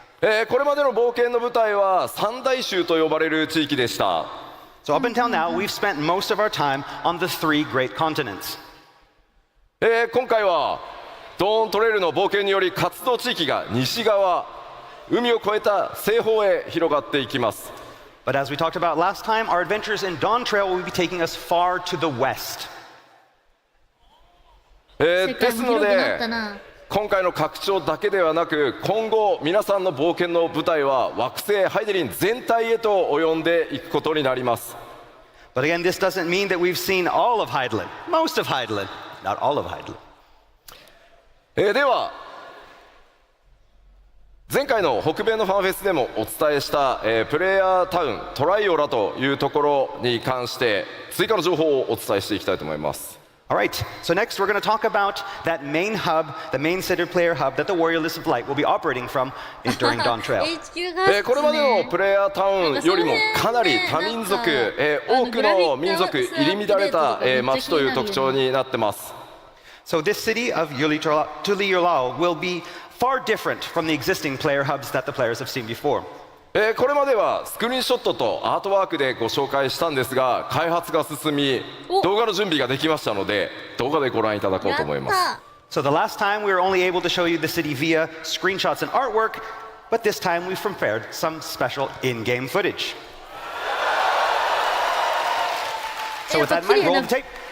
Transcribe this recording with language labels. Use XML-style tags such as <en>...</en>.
<ja>これまでの冒険の舞台は三大州と呼ばれる地域でした。</ja> <en>So up until now, we've spent most of our time on the three great continents.</en> <ja>今回はドーントレイルの冒険により活動地域が西側海を越えた西方へ広がっていきます。</ja> <en>But as we talked about last time, our adventures in Dawntrail will be taking us far to the west.</en> <ja>世界ですのも広くなっでたな。今回の拡張だけではなく今後皆さんの冒険の舞台は惑星ハイデリン全体へと及んでいくことになります。</ja> <en>But again, this doesn't mean that we've seen all of Hydaelyn, most of Hydaelyn, not all of Hydaelyn.</en> <ja>では前回の北米のファンフェスでもお伝えした、プレイヤータウントライオラというところに関して追加の情報をお伝えしていきたいと思います。</ja> <en>Alright, so next we're going to talk about that main hub, the main city player hub that the Warrior List of Light will be operating from during Dawn Trail.</en> <ja>HQ がこれまでのプレイヤータウンよりもかなり多民族、多くの民族入り乱れた、街という特徴になってます。</ja> <en>So this city of Tuliyolao will be far different from the existing player hubs that the players have seen before.</en> <ja>これまではスクリーンショットとアートワークでご紹介したんですが、開発が進み動画の準備ができましたので動画でご覧いただこうと思います。</ja> <en>So the last time we were only able to show you the city via screenshots and artwork, but this time we've prepared some special in-game footage. So with that in mind, roll the tape.</en>